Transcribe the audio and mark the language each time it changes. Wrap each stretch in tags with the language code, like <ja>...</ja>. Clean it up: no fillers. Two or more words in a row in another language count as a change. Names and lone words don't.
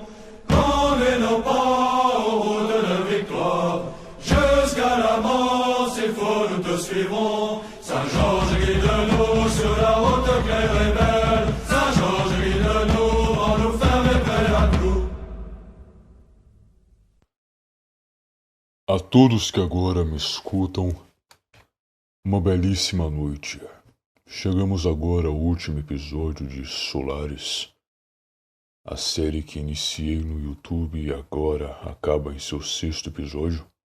<fr>Conduis nos pas aux routes de victoire. Jusqu'à la mort, s'il faut, nous te suivrons. Saint-Georges guide-nous sur la route claire et belle. Saint-Georges guide-nous, en nous ferme près à tout.</fr> <pt>A todos que agora me escutam, uma belíssima noite. Chegamos agora ao último episódio de Solaris, a série que iniciei no YouTube e agora acaba em seu 6º episódio.</pt>